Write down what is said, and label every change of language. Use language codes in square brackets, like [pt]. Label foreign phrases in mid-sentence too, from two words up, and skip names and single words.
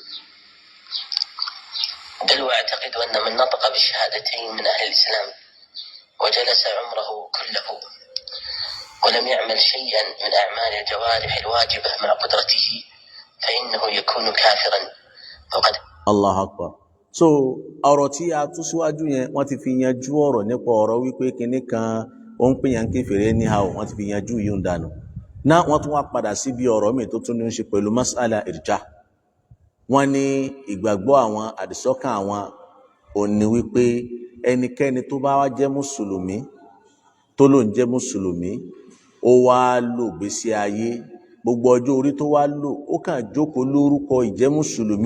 [ar] بل واعتقد أن من نطق بالشهادتين من أهل الإسلام وجلس عمره كله ولم يعمل شيئا من أعمال الجوارح الواجبة مع قدرته فإنه يكون كافرا وقد. الله أكبر. [yo] so ọ̀rọ̀ tí a tú síwájú yẹn wọ́n ti fi yanjú ọ̀rọ̀ nípa ọ̀rọ̀ wípé kinní kan ó ń pèyàn kèfèrí ní ha wọ́n ti fi yanjú yìí ń dànù náà wọ́n tún wá padà síbi ọ̀rọ̀ mi tó tún ní í ṣe pẹ̀lú [ar] مسألة إرجاء [yo] wọ́n ní ìgbàgbọ́ àwọn àdìsọ́kàn àwọn ò ní wípé ẹnikẹ́ni tó bá wá jẹ́ mùsùlùmí tó ló ń jẹ́ mùsùlùmí ó wá lò gbésí ayé gbogbo ọjọ́ orí tó wá lò ó kàn jókòó lórúkọ ìjẹ́ mùsùlùmí